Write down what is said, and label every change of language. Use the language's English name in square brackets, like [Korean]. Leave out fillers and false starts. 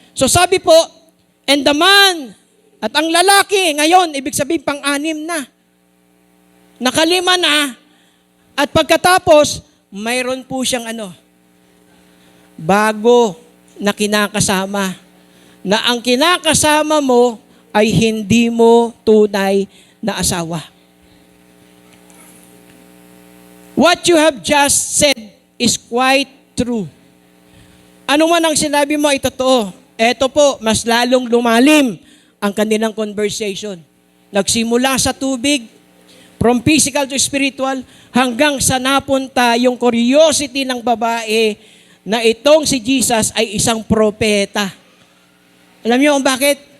[Filipino] So sabi po, [English] and the man, [Filipino] at ang lalaki, ngayon, ibig sabihin pang-6 na. Nakalima na. At pagkatapos, mayroon po siyang bago na kinakasama. Na ang kinakasama mo ay hindi mo tunay na asawa. [English] What you have just said is quite true. [Filipino] Ano man ang sinabi mo ay totoo. Eto po, mas lalong lumalim ang kanilang conversation. Nagsimula sa tubig, [English] from physical to spiritual, [Filipino] hanggang sa napunta yung curiosity ng babae na itong si Jesus ay isang propeta. Alam niyo kung bakit?